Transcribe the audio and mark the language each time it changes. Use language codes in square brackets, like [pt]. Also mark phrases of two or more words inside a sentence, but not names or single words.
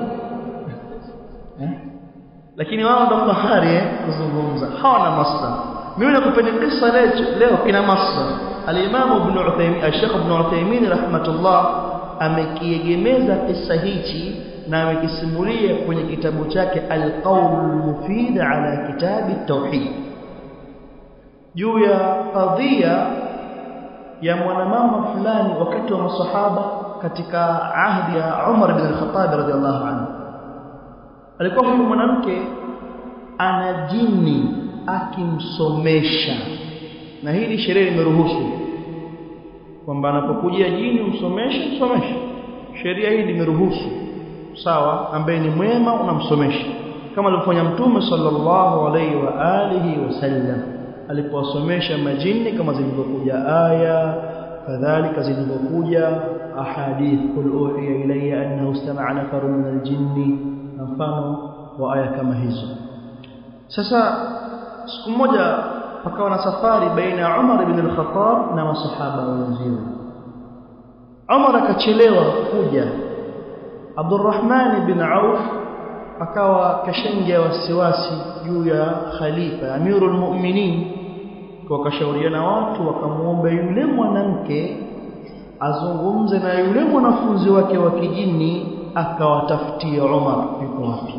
[sw] Lakini wao ndo fahari kuzungumza. Hawana masdar. Mimi nakupendekeza leo kina masdar. Al-Imam Ibn Uthaymeen, Al-Sheikh Ibn Uthaymeen rahmatullah amekiegemeza kisa hichi na amekisimulia kwenye kitabu chake Al-Qawl al-Mufid ala Kitab at-Tauhid. Juu ya kadhia ya mwanamama fulani wakati wa masahaba katika ahdi ya Umar ibn al-Khattab [ar] رضي الله عنه. [sw] Alikuwa huyu mwanamke ana jini akimsomesha, na hili sheria imeruhusu kwamba anapokujia jini umsomeshe. Sheria hii imeruhusu, sawa, ambaye ni mwema unamsomesha, kama alivyofanya Mtume [ar] صلى الله عليه وعلى آله وسلم [sw] alipowasomesha majini, kama zilivyokuja aya kadhalika zilivyokuja ahadith, [ar] قل أوحي إلي أنه استمع نفر من الجن, [sw] mfano wa aya kama hizo. Sasa siku moja pakawa na safari baina ya Umar ibn al-Khattab na masahaba wenzake. Umar akachelewa kuja. Abdurrahman ibn Auf akawa kashaingia wasiwasi juu ya khalifa Amirul Mu'minin, kwa kashauriana watu wakamuomba yule mwanamke azungumze na yule mwanafunzi wake wa kijini, akawatafutia Umar yuko wapi.